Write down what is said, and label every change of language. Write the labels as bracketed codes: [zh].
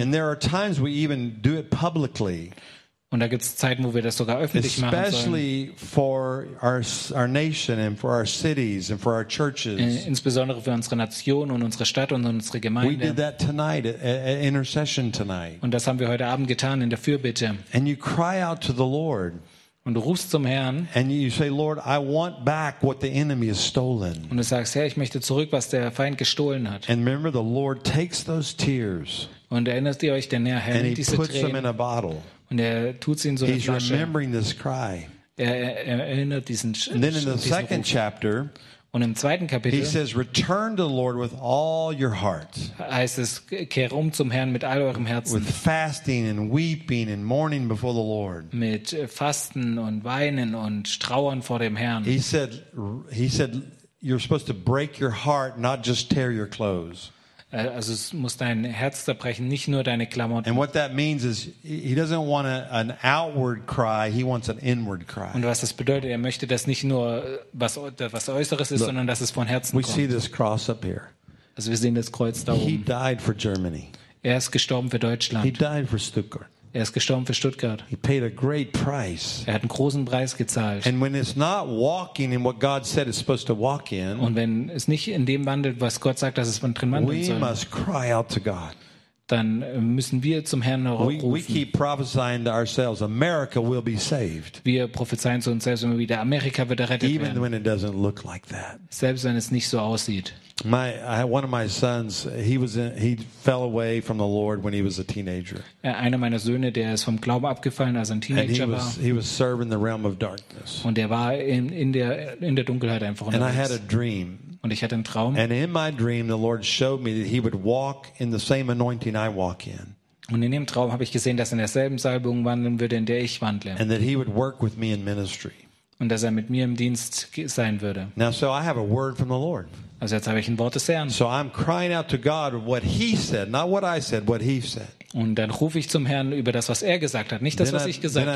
[en] And there are times we even do it publicly. [de] Und da gibt es Zeiten, wo wir das sogar öffentlich machen sollen. [en] Especially for our nation and for our cities and for our churches. [de] Insbesondere für unsere Nation und unsere Stadt und unsere Gemeinde. [en] We did that tonight, at intercession tonight. [de] Und das haben wir heute Abend getan in der Fürbitte. [en] And you cry out to the Lord. [de] Und du rufst zum Herrn. [en] And you say, Lord, I want back what the enemy has stolen. [de] Und du sagst, Herr, ich möchte zurück, was der Feind gestohlen hat. [en] And remember, the Lord takes those tears. [de] Und erinnert ihr euch, denn der Herr nimmt diese Tränen. [en] And he puts them in a bottle. [de] Und er tut sie in so eine Flasche. [en] He's remembering this cry. [de] Er erinnert diesen Schrei. [en] And then in the second chapter. [de] Und im zweiten Kapitel, [en] he says, "Return to the Lord with all your heart." [de] Heißt es, kehr um zum Herrn mit all eurem Herzen. [en] With fasting and weeping and mourning before the Lord. [de] Mit Fasten und Weinen und Trauern vor dem Herrn. [en] He said, "You're supposed to break your heart, not just tear your clothes." [de] Also es muss dein Herz zerbrechen, nicht nur deine Klamotten. [en] And what that means is, he doesn't want an outward cry, he wants an inward cry. [de] Und was das bedeutet, er möchte, dass nicht nur was Äußeres ist, [en] Look, [de] sondern dass es von Herzen [en] we [de] kommt. [en] We see this cross up here. [de] Also wir sehen das Kreuz da oben. [en] He died for Germany. [de] Er ist gestorben für Deutschland. [en] He died for Stuttgart. [de] Er ist gestorben für Stuttgart. [en] He paid a great price. [de] Er hat einen großen Preis gezahlt. [en] And when it's not walking in what God said it's supposed to walk in, [de] und wenn es nicht in dem wandelt, was Gott sagt, dass es drin wandeln soll, [en] we must cry out to God. [de] Dann müssen wir zum Herrn rufen. [en] We keep prophesying to ourselves, America will be saved. [de] Wir prophezeien zu uns selbst immer wieder, Amerika wird errettet [en] Even [de] werden. [en] When it doesn't look like that. [de] Selbst wenn es nicht so aussieht. [en] One of my sons, he fell away from the Lord when he was a teenager. [de] Einer meiner Söhne, der ist vom Glauben abgefallen, als ein Teenager war. [en] He was serving the realm of darkness. [de] Und er war in der Dunkelheit einfach unterwegs. [en] And I had a dream. [de] Und ich hatte einen Traum. [en] And in my dream, the Lord showed me that he would walk in the same anointing I walk in. [de] Und in dem Traum habe ich gesehen, dass er in derselben Salbung wandeln würde, in der ich wandle. [en] And that he would work with me in ministry. [de] Und dass er mit mir im Dienst sein würde. [en] Now, so I have a word from the Lord. [de] Also jetzt habe ich ein Wort des Herrn. [en] So I'm crying out to God what he said, not what I said, what he said. [de] Und dann rufe ich zum Herrn über das, was er gesagt hat, nicht das, was ich gesagt habe.